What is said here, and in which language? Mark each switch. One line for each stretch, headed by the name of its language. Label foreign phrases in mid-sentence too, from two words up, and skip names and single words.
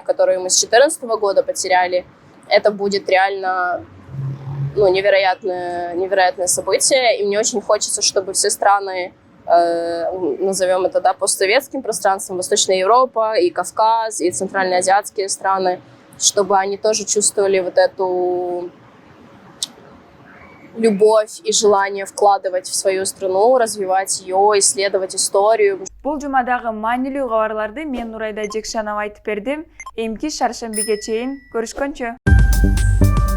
Russian: которые мы с 2014 года потеряли, это будет реально, ну, невероятное событие, и мне очень хочется, чтобы все страны, назовем это, да, постсоветским пространством, Восточная Европа, и Кавказ, и центральноазиатские страны, чтобы они тоже чувствовали вот эту любовь и желание вкладывать в свою страну, развивать ее, исследовать историю.
Kyrgyz: Бул жумадагы маанилүү кабарларды мен Нурайда Жекшанова айтып бердим. Эмки шаршембиге чейин көрүшкөнчө.